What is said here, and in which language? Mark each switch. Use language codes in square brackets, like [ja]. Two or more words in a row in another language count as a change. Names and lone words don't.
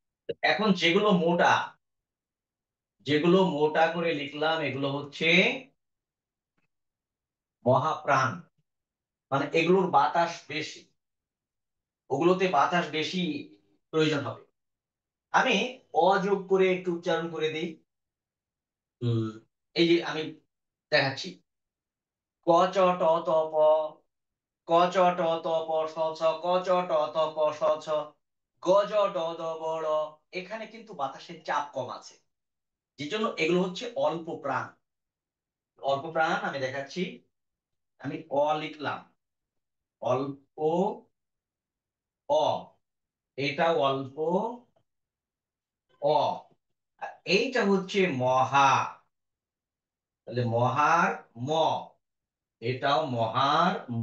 [bn] এখন যেগুলো মোটা করে লিখলাম এগুলো হচ্ছে মহাপ্রাণ, মানে এগুলোর বাতাস বেশি, ওগুলোতে বাতাস বেশি প্রয়োজন হবে। আমি অযোগ করে একটু উচ্চারণ করে দিই। এই যে আমি দেখাচ্ছি, ক চ ট ত প, ক চ ট ত প স ছ, ক চ ট ত প স ছ, গ জ ড দ ব ড়। এখানে কিন্তু বাতাসের চাপ কম আছে, যে জন্য এগুলো হচ্ছে অল্প প্রাণ। অল্প প্রাণ আমি দেখাচ্ছি। আমি অ লিখলাম, অল্প, অ, এটা অল্প অ, আর এইটা হচ্ছে মহা, তাহলে মহার ম, এটাও মহার ম।